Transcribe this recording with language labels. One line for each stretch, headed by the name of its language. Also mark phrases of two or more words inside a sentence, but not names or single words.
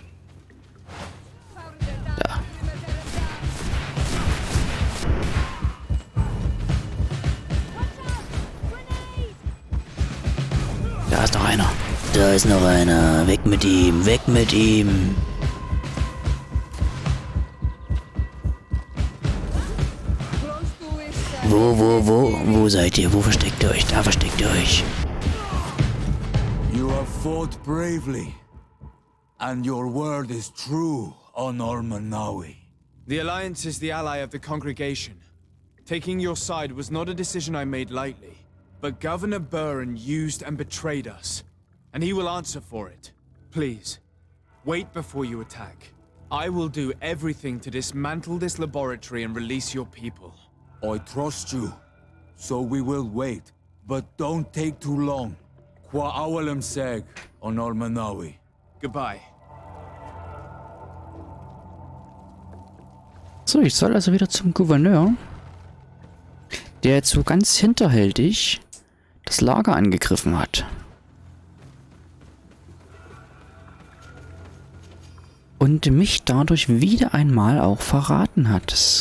German: Da. Da ist noch einer. Da ist noch einer. Weg mit ihm, weg mit ihm. Wo seid ihr? Wo versteckt ihr euch? Da versteckt ihr euch.
English: You have fought bravely. And your word is true, Honor Manawi. The Alliance is the ally of the congregation. Taking your side was not a decision I made lightly, but Governor Burren used and betrayed us, and he will answer for it. Please, wait before you attack. I will do everything to dismantle this laboratory and release your people. I trust you, so we will wait, but don't take too long. Qua awalem seg, Honor Manawi. Goodbye.
German: So, ich soll also wieder zum Gouverneur, der jetzt so ganz hinterhältig das Lager angegriffen hat. Und mich dadurch wieder einmal auch verraten hat.